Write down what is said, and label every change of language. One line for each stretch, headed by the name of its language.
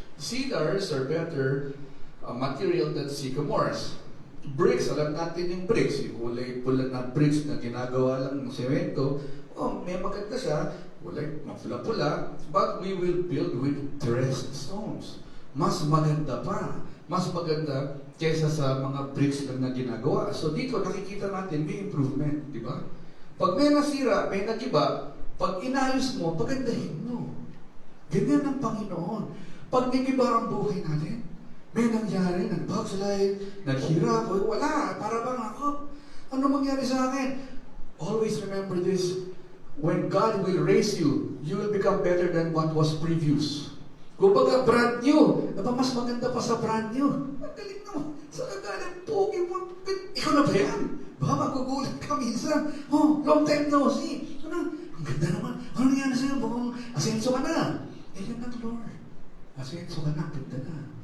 English: Cedars are better material than sycamores.
Filipino: Bricks, alam natin yung bricks, yung kulay pula na bricks na ginagawa lang ng semento. May maganda siya, kulay mapula-pula,
English: but we will build with dressed stones.
Filipino: Mas maganda pa. Mas maganda kaysa sa mga bricks lang na ginagawa. So dito, nakikita natin may improvement, di ba? Pag may nasira, may nagiba, pag inayos mo, pagandahin mo. Ganyan ang Panginoon. Pag nagiba ang buhay natin, may nangyari, nag-backslide, naghirap, wala, para bang ako, ano mangyari sa akin?
English: Always remember this, when God will raise you, you will become better than what was previous.
Filipino: Kumbaga, brand new, mas maganda pa sa brand new. Ang galing naman, sa kagalang pogi mo, ikaw na ba yan? Baka magugulat ka minsan,
English: long time no see.
Filipino: Ang ganda naman, ano nangyari sa'yo? Bukang asenso ka na. Yan ang Lord, asenso ka na, ganda na.